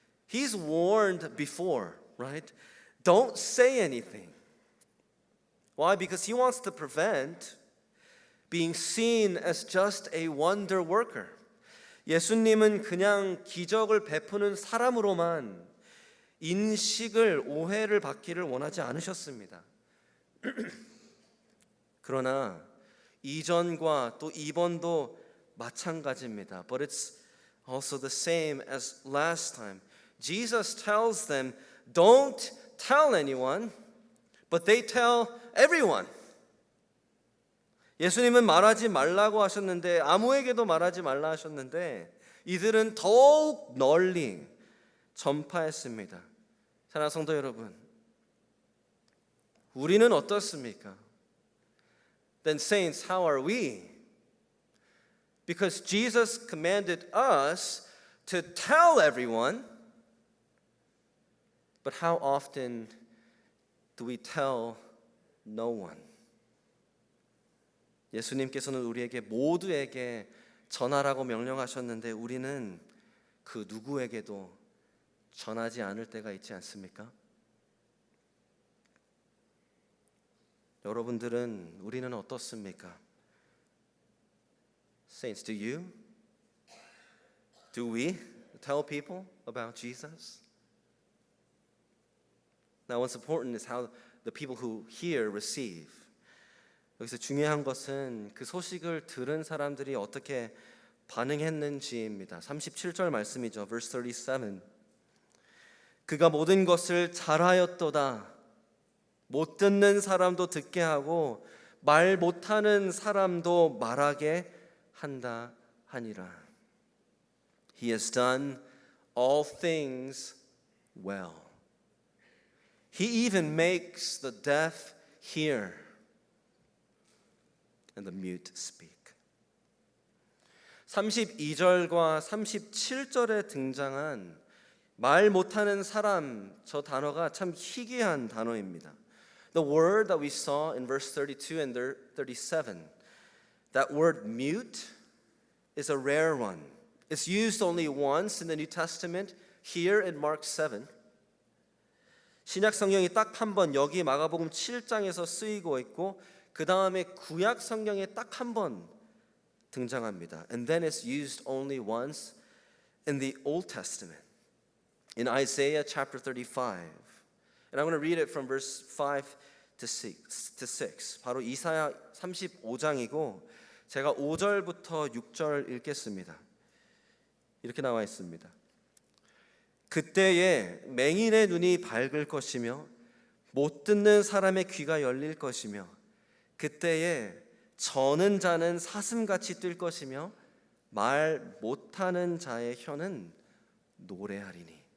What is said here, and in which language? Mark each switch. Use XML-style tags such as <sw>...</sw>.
<en>He's warned before, right? Don't say anything. Why? Because he wants to prevent being seen as just a wonder worker.</en> <ko>예수님은 그냥 기적을 베푸는 사람으로만 인식을, 오해를 받기를 원하지 않으셨습니다. 그러나 이전과 또 이번도 마찬가지입니다.</ko> <en>But it's also the same as last time. Jesus tells them, don't tell anyone, but they tell everyone.</en> <ko>예수님은 말하지 말라고 하셨는데, 아무에게도 말하지 말라 하셨는데 이들은 더욱 널리 전파했습니다. 사랑하는 성도 여러분, 우리는 어떻습니까?</ko> <en>Then saints, how are we? Because Jesus commanded us to tell everyone, but how often do we tell no one? 예수님께서는 우리에게 모두에게 전하라고 명령하셨는데 우리는 그 누구에게도 전하지 않을 때가 있지 않습니까?</en> <ko>여러분들은, 우리는 어떻습니까?</ko> <en>Saints, do you? Do we tell people about Jesus? Now what's important is how the people who hear receive.</en> <ko>여기서 중요한 것은 그 소식을 들은 사람들이 어떻게 반응했는지입니다. 37절 말씀이죠.</ko> <en>Verse 37.</en> <ko>그가 모든 것을 잘하였도다. 못 듣는 사람도 듣게 하고 말 못하는 사람도 말하게 한다 하니라.</ko> <en>He has done all things well. He even makes the deaf hear and the mute speak.</en> <ko>32절과 37절에 등장한 말 못하는 사람, 저 단어가 참 희귀한 단어입니다.</ko> <en>The word that we saw in verse 32 and 37, that word mute is a rare one. It's used only once in the New Testament, here in Mark 7.</en> <ko>신약 성경이 딱 한 번 여기 마가복음 7장에서 쓰이고 있고 그 다음에 구약 성경에 딱 한 번 등장합니다.</ko> <en>And then it's used only once in the Old Testament, in Isaiah chapter 35. And I'm going to read it from verse 5 to 6.</en> <ko>바로 이사야 35장이고 제가 5절부터 6절 읽겠습니다. 이렇게 나와 있습니다. 그때에 맹인의 눈이 밝을 것이며 못 듣는 사람의 귀가 열릴 것이며 그때에 저는 자는 사슴같이 뛸 것이며 말 못하는 자의 혀는 노래하리니.</ko>